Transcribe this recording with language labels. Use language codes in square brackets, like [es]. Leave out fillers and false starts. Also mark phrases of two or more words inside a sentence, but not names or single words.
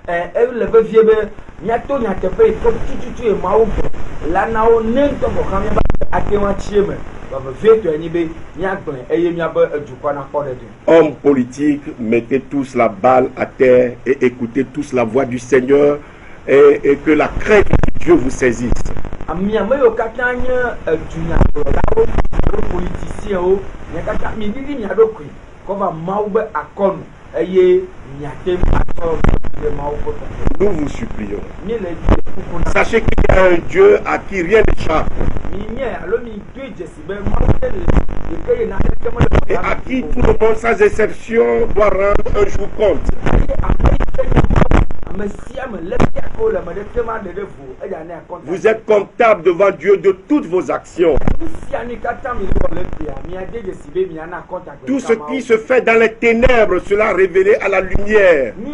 [ee] le be vie be miato nyateƒe to tututu e mawo gbɔ la na wo ne ŋutɔ gbɔ xam miaba ate ŋu atsie me vie to enyi be miagblẽ eye miabe edukɔ nakpɔ ɖe ɖe. [fr] Hommes politiques, mettez tous la balle à terre et écoutez tous la voix du Seigneur et que la crainte de Dieu vous saisisse. [ee] Ami ame yiwo katã nye edunyagblɔlawo alo politiciens mia katã mi didi mia ɖokui kɔva Mawu be akɔnu eye miate atɔ le Mawu ƒe kɔkɔ. [fr] Nous vous supplions. [ee] Mi le kuku na. [fr] Sachez qu'il y a un Dieu à qui rien n'échappe. [ee] Mi nye alo mi do dzesi be Mawu ɖe le ke ye na ɖeke me le. [fr] Et à qui tout le monde sans exception doit rendre un jour compte. Vous êtes comptable devant Dieu de toutes vos actions. Tout ce qui se fait dans les ténèbres sera révélé à la lumière.